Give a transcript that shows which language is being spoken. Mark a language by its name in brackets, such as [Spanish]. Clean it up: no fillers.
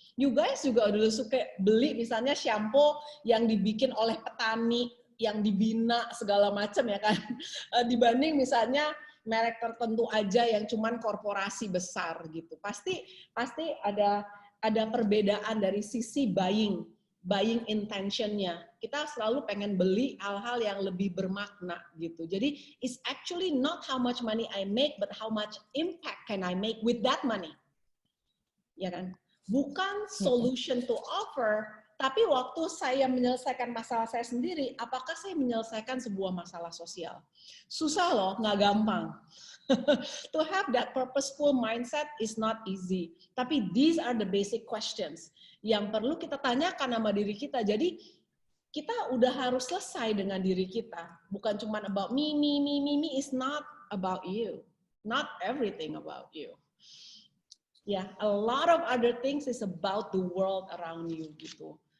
[English] You guys [Indonesian] juga udah suka beli misalnya shampoo yang dibikin oleh petani, yang dibina segala macam ya kan, dibanding misalnya merek tertentu aja yang cuman korporasi besar gitu. Pasti ada perbedaan dari sisi buying intention-nya. Kita selalu pengen beli hal-hal yang lebih bermakna gitu. Jadi [English] it's actually not how much money I make, but how much impact can I make with that money. [Indonesian] Ya kan? Bukan [English] solution to offer, [Indonesian] tapi waktu saya menyelesaikan masalah saya sendiri, apakah saya menyelesaikan sebuah masalah sosial? Susah loh, nggak gampang. [English] To have that purposeful mindset is not easy. [Indonesian] Tapi [English] these are the basic questions [Indonesian] yang perlu kita tanyakan sama diri kita. Jadi kita udah harus selesai dengan diri kita. Bukan cuma [English] about me is not about you. Not everything about you. Yeah, a lot of other things is about the world around you gitu.